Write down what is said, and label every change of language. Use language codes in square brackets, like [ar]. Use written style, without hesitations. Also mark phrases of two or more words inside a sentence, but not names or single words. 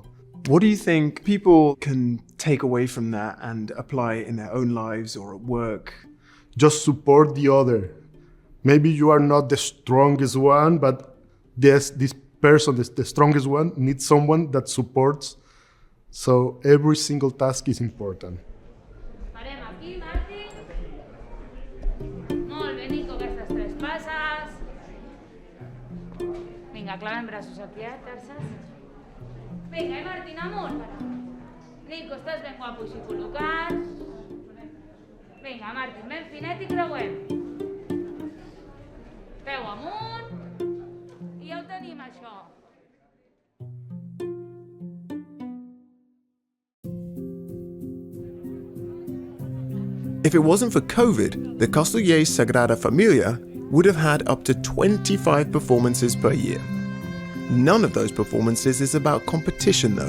[en] What do you think people can take away from that and apply in their own lives or at work? Just support the other. Maybe you are not the strongest one, but this person, the strongest one, needs someone that supports. So every single task is important. [ca] Farem aquí, Marti. Molt bé, Nico, aquestes 3 passes. Vinga, clavem braços aquí, terces. Vinga, Martín, amunt. Nico, estàs ben guapo així col·locat. Vinga, Martín, ben finet i creuem. Peu amunt. I ja ho tenim, això. [en] If it wasn't for COVID, the Castellers Sagrada Familia would have had up to 25 performances per year. None of those performances is about competition though.